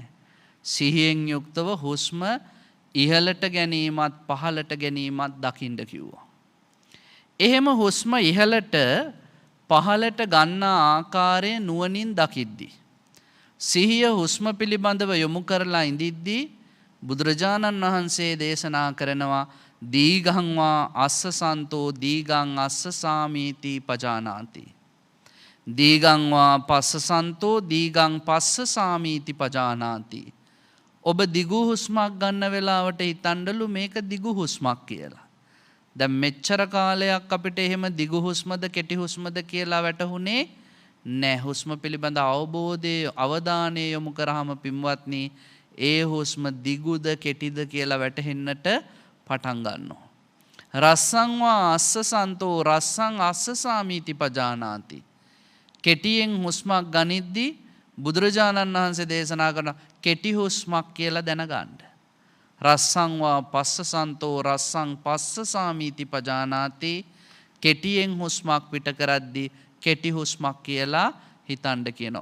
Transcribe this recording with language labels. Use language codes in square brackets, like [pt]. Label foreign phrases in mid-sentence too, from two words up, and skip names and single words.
[si] සිහියෙන් යුක්තව හුස්ම ඉහළට ගැනීමත් පහළට ගැනීමත් දකින්න කිව්වා. එහෙම හුස්ම ඉහළට පහළට ගන්නා ආකාරය නුවණින් දකිද්දී සිහිය හුස්ම පිළිබඳව යොමු කරලා ඉඳිද්දී බුදුරජාණන් වහන්සේ දේශනා කරනවා [pi] දීගං වා අස්ස සන්තෝ දීගං අස්ස සාමීති පජානාති. දීගං වා පස්ස සන්තෝ දීගං පස්ස සාමීති පජානාති. [si] ඔබ දිගු හුස්මක් ගන්න වෙලාවට හිතන්නලු මේක දිගු හුස්මක් කියලා. දැන් මෙච්චර කාලයක් අපිට එහෙම දිගු හුස්මද කෙටි හුස්මද කියලා වැටහුනේ නැහැ. හුස්ම පිළිබඳ අවබෝධය අවධානය යොමු කරාම පින්වත්නි ඒ හුස්ම දිගුද කෙටිද කියලා වැටහෙන්නට පටන් ගන්නවා. [pi] රස්සං වා අස්ස සන්තෝ රස්සං අස්ස සාමීති පජානාති. [si] කෙටියෙන් හුස්මක් ගනිද්දී බුදුරජාණන් වහන්සේ දේශනා කරන කෙටි හුස්මක් කියලා දැනගන්න. [pi] රස්සං වා පස්ස සන්තෝ රස්සං පස්ස සාමීති පජානාති. [si] කෙටියෙන් හුස්මක් පිට කරද්දී කෙටි හුස්මක් කියලා හිතන්න කියනවා.